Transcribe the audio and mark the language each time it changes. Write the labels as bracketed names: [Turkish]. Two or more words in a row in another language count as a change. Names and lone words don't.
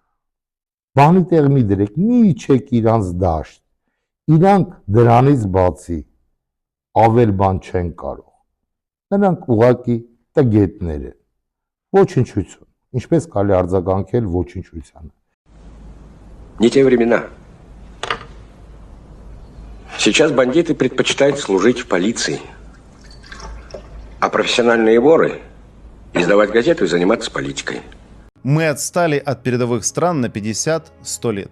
[Armenian] Բանի տեղ մի դրեք, մի իջեք իրանց դաշտ։ Իրանք դրանից բացի ավել բան չեն կարող։ Նրանք ուղակի տգետներ են։ Ոչնչություն։ Ինչպես կարելի արձագանքել ոչնչությանը։ [Russian] Не те времена. Сейчас бандиты предпочитают служить в полиции, а профессиональные воры издавать газеты и заниматься политикой. Мы отстали от передовых стран на 50-100 лет.